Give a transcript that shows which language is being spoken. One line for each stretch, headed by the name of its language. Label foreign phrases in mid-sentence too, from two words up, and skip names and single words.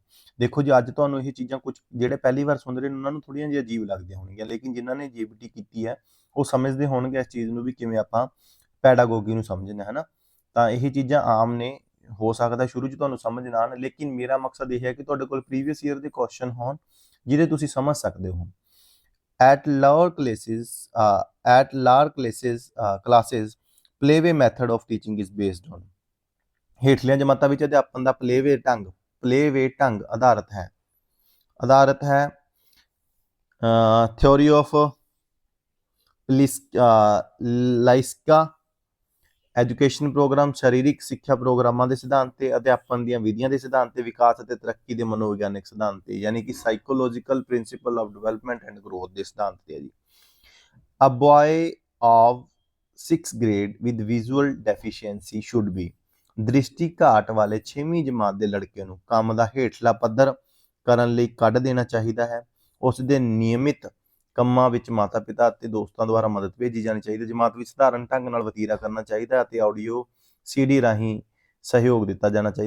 Punjabi: ਦੇਖੋ ਜੀ, ਅੱਜ ਤੁਹਾਨੂੰ ਇਹ ਚੀਜ਼ਾਂ ਕੁਝ ਜਿਹੜੇ ਪਹਿਲੀ ਵਾਰ ਸੁਣ ਰਹੇ ਨੇ ਉਹਨਾਂ ਨੂੰ ਥੋੜ੍ਹੀਆਂ ਜਿਹੀਆਂ ਅਜੀਬ ਲੱਗਦੀਆਂ ਹੋਣਗੀਆਂ, ਲੇਕਿਨ ਜਿਨ੍ਹਾਂ ਨੇ ਜੀਬੀਟੀ ਕੀਤੀ ਹੈ ਉਹ ਸਮਝਦੇ ਹੋਣਗੇ ਇਸ ਚੀਜ਼ ਨੂੰ ਵੀ ਕਿਵੇਂ ਆਪਾਂ ਪੈਡਾਗੋਗੀ ਨੂੰ ਸਮਝਣਾ ਹੈ ਨਾ। ਤਾਂ ਇਹ ਚੀਜ਼ਾਂ ਆਮ ਨੇ, ਹੋ ਸਕਦਾ ਸ਼ੁਰੂ 'ਚ ਤੁਹਾਨੂੰ ਸਮਝ ਨਾ ਆਉਣ, ਲੇਕਿਨ ਮੇਰਾ ਮਕਸਦ ਇਹ ਹੈ ਕਿ ਤੁਹਾਡੇ ਕੋਲ
English: previous year
Punjabi: ਦੇ ਕੁਐਸਚਨ ਹੋਣ ਜਿਹਦੇ ਤੁਸੀਂ ਸਮਝ ਸਕਦੇ ਹੋ।
English: At lower classes, playway method of teaching is based on।
Punjabi: ਹੇਠਲੀਆਂ ਜਮਾਤਾਂ ਵਿੱਚ ਅਧਿਆਪਨ ਦਾ ਪਲੇਵੇ ਢੰਗ ਆਧਾਰਿਤ ਹੈ
English: theory of Laiska, education program,
Punjabi: ਸਰੀਰਕ ਸਿੱਖਿਆ ਪ੍ਰੋਗਰਾਮਾਂ ਦੇ ਸਿਧਾਂਤ ਤੇ ਅਧਿਆਪਨ ਦੀਆਂ ਵਿਧੀਆਂ ਦੇ ਸਿਧਾਂਤ ਤੇ ਵਿਕਾਸ ਅਤੇ ਤਰੱਕੀ ਦੇ ਮਨੋਵਿਗਿਆਨਿਕ ਸਿਧਾਂਤ ਤੇ, ਯਾਨੀ ਕਿ
English: psychological principle of development and growth
Punjabi: ਦੇ ਸਿਧਾਂਤ ਤੇ ਹੈ ਜੀ।
English: a boy of 6th grade with visual deficiency should be।
Punjabi: ਦ੍ਰਿਸ਼ਟੀ ਘਾਟ ਵਾਲੇ 6ਵੀਂ ਜਮਾਤ ਦੇ ਲੜਕੇ ਨੂੰ ਕੰਮ ਦਾ ਹੇਠਲਾ ਪੱਧਰ ਕਰਨ ਲਈ ਕੱਢ ਦੇਣਾ ਚਾਹੀਦਾ ਹੈ। ਉਸ ਦੇ ਨਿਯਮਿਤ ਕੰਮਾਂ ਵਿੱਚ ਮਾਤਾ ਪਿਤਾ ਅਤੇ ਦੋਸਤਾਂ ਦੁਆਰਾ ਮਦਦ ਭੇਜੀ ਜਾਣੀ ਚਾਹੀਦੀ ਹੈ। ਜਮਾਤ ਵਿੱਚ ਸਧਾਰਨ ਢੰਗ ਨਾਲ ਵਤੀਰਾ ਕਰਨਾ ਚਾਹੀਦਾ ਅਤੇ
English: audio CD
Punjabi: ਰਾਹੀਂ ਸਹਿਯੋਗ ਦਿੱਤਾ ਜਾਣਾ ਚਾਹੀਦਾ।